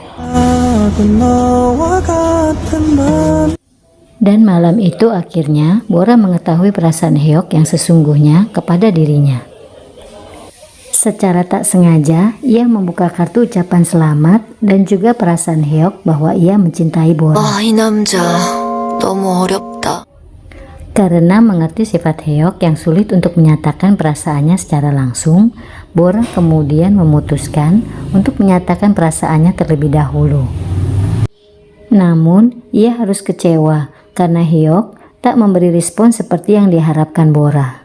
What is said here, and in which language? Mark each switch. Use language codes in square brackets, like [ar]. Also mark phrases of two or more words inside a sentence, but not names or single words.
[id] Dan malam itu akhirnya Bora mengetahui perasaan Hyuk yang sesungguhnya kepada dirinya. Secara tak sengaja, ia membuka kartu ucapan selamat dan juga perasaan Hyuk bahwa ia mencintai Bora. [ko] 이 남자 너무 어렵다. [id] Karena mengerti sifat Hyuk yang sulit untuk menyatakan perasaannya secara langsung, Bora kemudian memutuskan untuk menyatakan perasaannya terlebih dahulu. Namun, ia harus kecewa karena Hyuk tak memberi respon seperti yang diharapkan Bora.